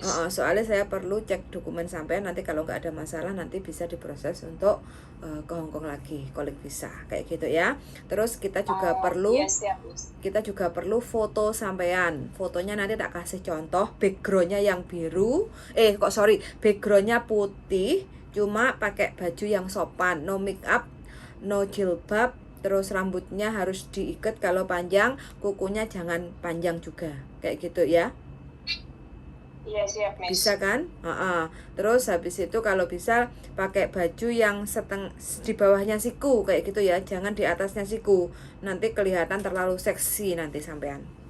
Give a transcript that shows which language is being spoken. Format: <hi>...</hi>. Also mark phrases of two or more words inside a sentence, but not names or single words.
<id>Soalnya saya perlu cek dokumen sampean, nanti kalau nggak ada masalah nanti bisa diproses untuk ke Hong Kong lagi, kolek visa kayak gitu ya. Terus kita juga perlu siap, Miss. Kita juga perlu foto sampean. Fotonya nanti tak kasih contoh, backgroundnya yang biru, backgroundnya putih, cuma pakai baju yang sopan,</id> <en>no make up,</en> <id>no jilbab, terus rambutnya harus diikat kalau panjang, kukunya jangan panjang juga, kayak gitu ya. Iya, siap, Miss. Bisa kan? Terus habis itu kalau bisa pakai baju yang di bawahnya siku kayak gitu ya, jangan di atasnya siku, nanti kelihatan terlalu seksi nanti sampean.</id>